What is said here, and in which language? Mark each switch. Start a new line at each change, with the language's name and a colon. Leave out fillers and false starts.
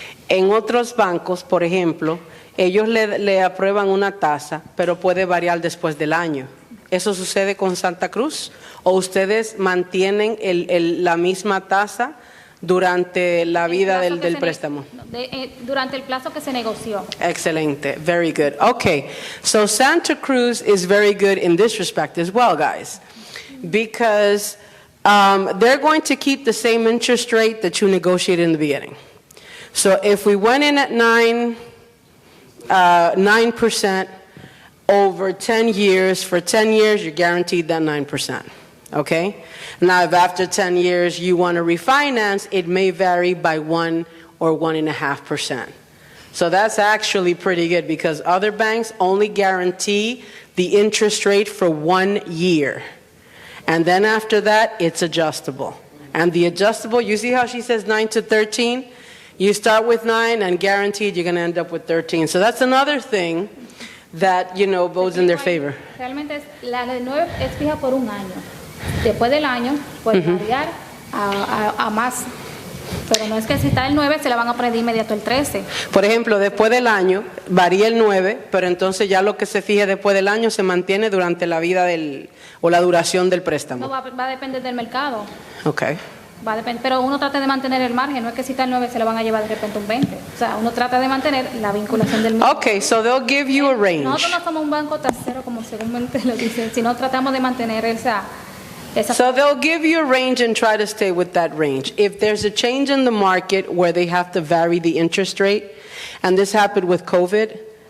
Spanish: En otros bancos, por ejemplo, ellos le aprueban una tasa, pero puede variar después del año. ¿Eso sucede con Santa Cruz? ¿O ustedes mantienen la misma tasa durante la vida del préstamo? Durante el plazo que se negoció.
English: Excelente. Very good. Okay. So Santa Cruz is very good in this respect as well, guys, because they're going to keep the same interest rate that you negotiated in the beginning. So if we went in at 9%, over 10 years, for 10 years, you're guaranteed that 9%, okay? Now, if after 10 years you want to refinance, it may vary by 1 or 1.5%. So that's actually pretty good because other banks only guarantee the interest rate for 1 year. And then after that, it's adjustable. And the adjustable, you see how she says 9 to 13? You start with 9 and guaranteed you're going to end up with 13. So that's another thing that, bodes in their favor.
Spanish: Realmente la de 9 es fija por un año. Después del año puede variar a más. Pero no es que si está el 9 se la van a poner de inmediato el 13. Por ejemplo, después del año varía el 9, pero entonces ya lo que se fije después del año se mantiene durante la vida o la duración del préstamo. No, va a depender del mercado.
English: Okay.
Spanish: Va a depender, pero uno trata de mantener el margen, no es que si está el 9 se lo van a llevar de repente un 20. O sea, uno trata de mantener la vinculación del mercado.
English: Okay, so they'll give you a range.
Spanish: Nosotros no somos un banco tasero como seguramente lo dicen, sino tratamos de mantener esa.
English: So they'll give you a range and try to stay with that range. If there's a change in the market where they have to vary the interest rate, and this happened with COVID,